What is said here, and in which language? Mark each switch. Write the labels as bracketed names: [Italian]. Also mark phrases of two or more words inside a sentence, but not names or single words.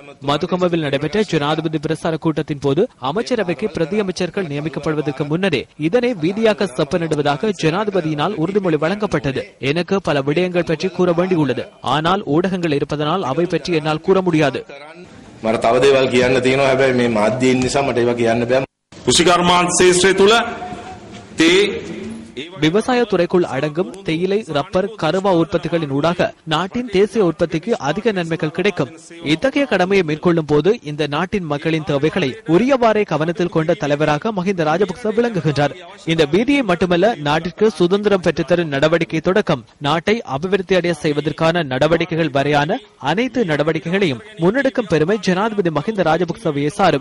[Tamil] மதுகமவில் நடைபெற்ற ஜனாதிபதி பிரசார கூட்டத்தின் போது அமைச்சரவைக்கு பிரதி அமைச்சர்கள் நியமிக்கப்படுவதற்கு முன்னரே இதனை வீதியாக்க செப்பனிடுவதாக ஜனாதிபதியினால் உறுதிமொழி வழங்கப்பட்டது. எனக்கு பல விடயங்கள் பற்றி கூற வேண்டியுள்ளது. ஆனால் ஊடகங்கள் இருப்பதனால் அவை பற்றி என்னால் கூற முடியாது. [Sinhala] කෘෂිකර්මාන්ත ශේෂ්ත්‍රය තුළ තේ [Tamil] விவசாய துறைக்குள் அடங்கும் தேயிலை, ரப்பர், கருவா உற்பத்திகளின் ஊடாக நாட்டின் தேசிய உற்பத்திக்கு அதிக நன்மைகள் கிடைக்கும். இத்தகைய கடமையை மேற்கொள்ளும் போது இந்த நாட்டின் மக்களின் தேவைகளை உரியவாறே கவனத்தில் கொண்ட தலைவராக மஹிந்த ராஜபக்ச விளங்குகின்றார். இந்த வீதியை மட்டுமல்ல, நாட்டிற்கு சுதந்திரம் பெற்றுத்தரும் நடவடிக்கை தொடக்கம் நாட்டை அபிவிருத்தி அடைய செய்வதற்கான நடவடிக்கைகள் வரையான அனைத்து நடவடிக்கைகளையும் முன்னெடுக்கும் பெருமை ஜனாதிபதி மஹிந்த ராஜபக்சவையே சாரும்.